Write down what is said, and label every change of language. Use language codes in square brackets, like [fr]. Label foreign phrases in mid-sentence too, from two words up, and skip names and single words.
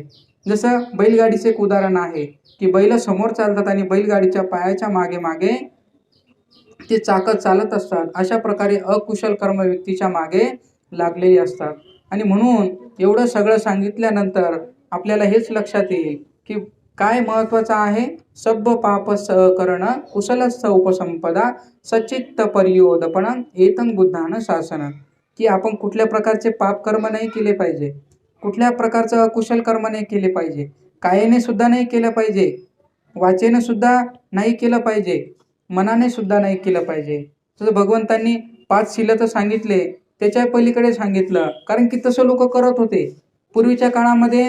[mr] जसं बैलगाडीचे एक उदाहरण आहे, की बैल समोर चालतात आणि बैलगाडीच्या पायाच्या मागे मागे ते चाकं चालत असतात. अशा प्रकारे अकुशल कर्म व्यक्तीच्या मागे लागलेली असतात. आणि म्हणून एवढं सगळं सांगितल्यानंतर आपल्याला हेच लक्षात येईल, की काय महत्वाचं आहे. [pi] सब्ब पाप करण कुशलस्थ उपसंपदा सच्चित्त पर्योदपण एतं बुद्धानं शासन. [mr] की आपण कुठल्या प्रकारचे पाप कर्म नाही केले पाहिजे, कुठल्या प्रकारचं अकुशल कर्म नाही केले पाहिजे, कायाने सुद्धा नाही केलं पाहिजे, वाचेने सुद्धा नाही केलं पाहिजे, मनाने सुद्धा नाही केलं पाहिजे. जसं भगवंतांनी 5 शीलं तर सांगितले, त्याच्या पलीकडे सांगितलं, कारण की तसं लोक करत होते पूर्वीच्या काळामध्ये.